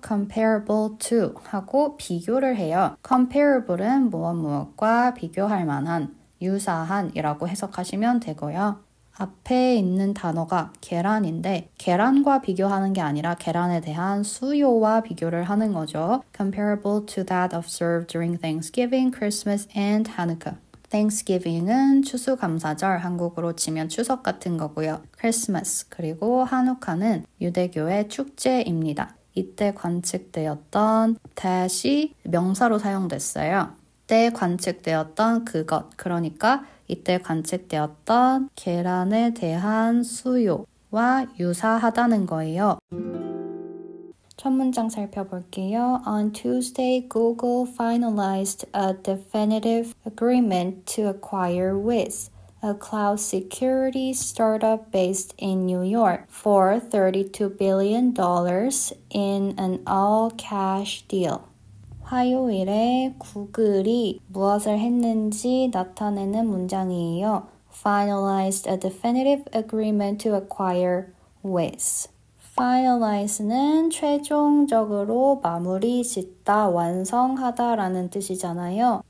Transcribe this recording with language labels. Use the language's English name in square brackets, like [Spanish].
[Korean] comparable to 하고 비교를 해요. comparable은 무엇과 비교할 만한, 유사한이라고 해석하시면 되고요. 앞에 있는 단어가 계란인데 계란과 비교하는 게 아니라 계란에 대한 수요와 비교를 하는 거죠. [English] comparable to that observed during Thanksgiving, Christmas, and Hanukkah. [Korean] Thanksgiving은 추수감사절, 한국으로 치면 추석 같은 거고요. Christmas 그리고 하누카는 유대교의 축제입니다. 이때 관측되었던 that이 명사로 사용됐어요. 이때 관측되었던 그것, 그러니까 이때 관측되었던 계란에 대한 수요와 유사하다는 거예요. 첫 문장 살펴볼게요. [English] On Tuesday, Google finalized a definitive agreement to acquire Wiz, a cloud security startup based in New York, for $32 billion in an all-cash deal. [Korean] 화요일에 구글이 무엇을 했는지 나타내는 문장이에요. [English] Finalized a definitive agreement to acquire Wiz. [Korean] Finalize는 최종적으로 마무리 짓다, 완성하다 라는 뜻이잖아요.